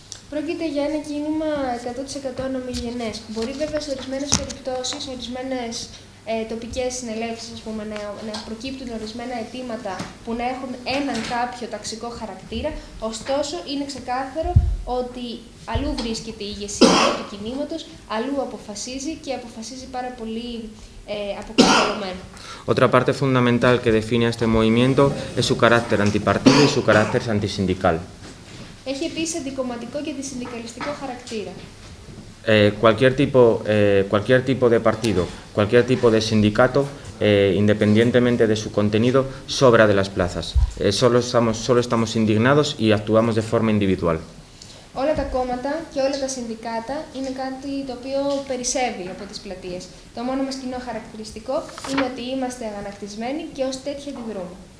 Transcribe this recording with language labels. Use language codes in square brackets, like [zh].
[el] Πρόκειται για ένα κίνημα 100% ομογενές. Μπορεί βέβαια σε ορισμένες περιπτώσεις, ορισμένες τοπικές συνελεύσεις, να προκύπτουν ορισμένα αιτήματα που να έχουν έναν κάποιο ταξικό χαρακτήρα, ωστόσο είναι ξεκάθαρο ότι αλλού βρίσκεται η ηγεσία του κινήματος, αλλού αποφασίζει και αποφασίζει πάρα πολύ αποκρισταλωμένο. [es] Otra parte fundamental que define a este movimiento es su carácter antipartido y su carácter antisindical. [el] Έχει επίσης αντικομματικό και αντισυνδικαλιστικό χαρακτήρα. [es] Cualquier tipo de partido, cualquier tipo de sindicato, independientemente de su contenido, sobra de las plazas. Solo estamos indignados y actuamos de forma individual. [el] Όλα τα κόμματα και όλα τα συνδικάτα είναι κάτι το οποίο περισσεύει από τις πλατείες. Το μόνο μας κοινό χαρακτηριστικό είναι ότι είμαστε αγανακτισμένοι και ως τέτοια αντιδρούμε.